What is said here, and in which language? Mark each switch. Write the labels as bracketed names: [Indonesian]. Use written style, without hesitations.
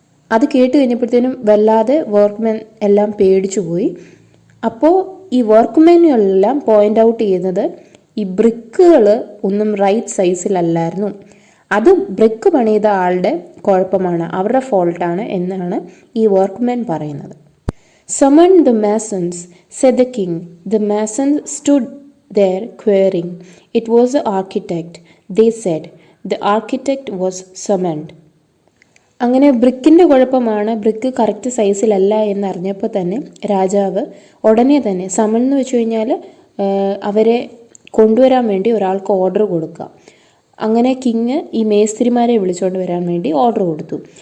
[Malayalam] അത് കേട്ട് കഴിഞ്ഞപ്പോഴത്തേനും വല്ലാതെ വർക്ക്മെൻ എല്ലാം പേടിച്ചു പോയി. അപ്പോൾ ഈ വർക്ക്മെനുകളെല്ലാം പോയിൻ്റ് ഔട്ട് ചെയ്യുന്നത് ഈ ബ്രിക്കുകൾ ഒന്നും റൈറ്റ് സൈസിലല്ലായിരുന്നു, അത് ബ്രിക്ക് പണിത ആളുടെ കുഴപ്പമാണ്, അവരുടെ ഫോൾട്ടാണ് എന്നാണ് ഈ വർക്ക്മെൻ പറയുന്നത്. [English] "Summon the masons," said the king. The masons stood there querying. "It was the architect," they said. The architect was summoned. [Malayalam] അങ്ങനെ ബ്രിക്കിൻ്റെ കുഴപ്പമാണ്, ബ്രിക്ക് കറക്റ്റ് സൈസിലല്ല എന്നറിഞ്ഞപ്പോൾ തന്നെ രാജാവ് ഉടനെ തന്നെ സമൺ എന്ന് വെച്ച് കഴിഞ്ഞാൽ അവരെ കൊണ്ടുവരാൻ വേണ്ടി ഒരാൾക്ക് ഓർഡർ കൊടുക്കുക. അങ്ങനെ കിങ് ഈ മേസ്ത്രിമാരെ വിളിച്ചുകൊണ്ട് വരാൻ വേണ്ടി ഓർഡർ കൊടുത്തു.